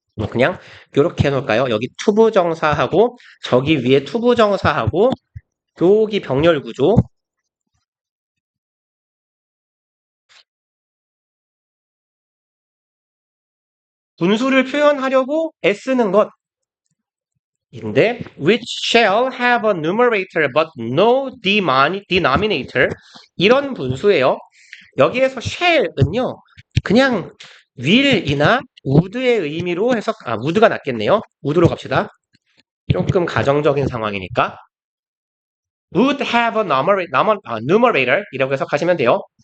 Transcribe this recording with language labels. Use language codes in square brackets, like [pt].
[ko] 그냥 이렇게 해놓을까요? 여기 투부정사하고 저기 위에 투부정사하고 여기 병렬 구조. 분수를 표현하려고 애쓰는 것. [en] 인데 which shall have a numerator but no denominator 이런 분수예요. [ko] 여기에서 shall은요 그냥 will이나 would의 의미로 해석 would가 낫겠네요. would로 갑시다. 조금 가정적인 상황이니까 would have a numerator 이라고 해석하시면 돼요.